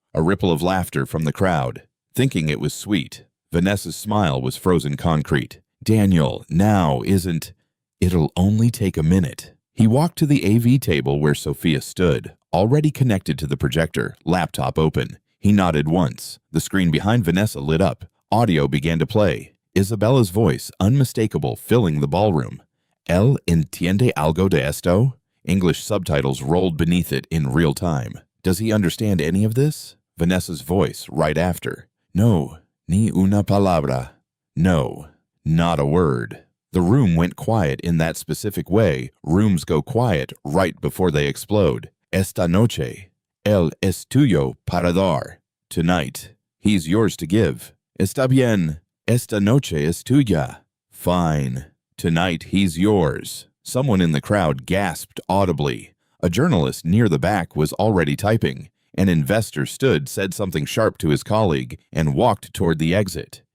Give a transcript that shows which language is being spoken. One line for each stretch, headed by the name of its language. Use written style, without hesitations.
English: A ripple of laughter from the crowd. Thinking it was sweet, Vanessa's smile was frozen concrete. Daniel, now isn't. It'll only take a minute. He walked to the AV table where Sophia stood, already connected to the projector, laptop open. He nodded once. The screen behind Vanessa lit up. Audio began to play. Isabella's voice, unmistakable, filling the ballroom.
Spanish: ¿Él entiende algo de esto?
English: English subtitles rolled beneath it in real time. Does he understand any of this? Vanessa's voice right after.
Spanish: No, ni una palabra.
English: No, not a word. The room went quiet in that specific way rooms go quiet right before they explode.
Spanish: Esta noche, él es tuyo para dar.
English: Tonight, he's yours to give.
Spanish: Está bien. Esta noche es tuya.
English: Fine. Tonight, he's yours. Someone in the crowd gasped audibly. A journalist near the back was already typing. An investor stood, said something sharp to his colleague, and walked toward the exit.